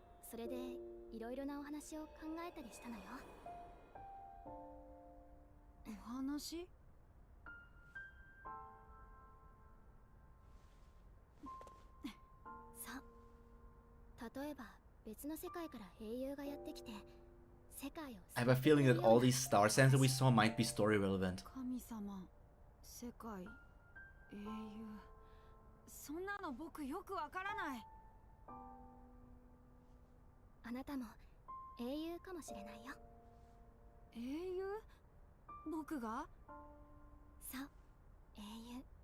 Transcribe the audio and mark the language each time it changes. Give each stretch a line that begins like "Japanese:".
Japanese: それでいろいろなお話を考えたりしたのよ。お話？そう。例えば別の世界から英雄がやってきて、世界を
English: I have a feeling that all these star signs that we saw might be story relevant.
Japanese: 神様、世界、英雄。そんなの僕よくわからない。あなたも英雄かもしれないよ。英雄？僕が？そう、英雄。